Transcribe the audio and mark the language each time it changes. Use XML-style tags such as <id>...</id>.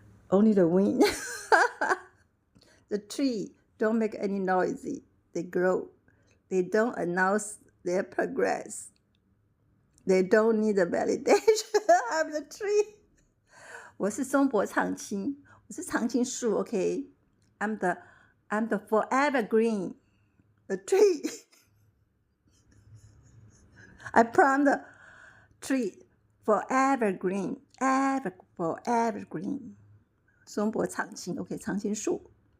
<en>Only the wind. The tree don't make any noise. They grow. They don't announce their progress. They don't need the validation of the tree.</en> <zh>我是松柏长青，我是长青树 ，OK。I'm</zh> <en>I'm the forever green, the tree. I plant the tree forever green, forever green.</en> <zh>松柏长青 ，OK， 长青树。</zh>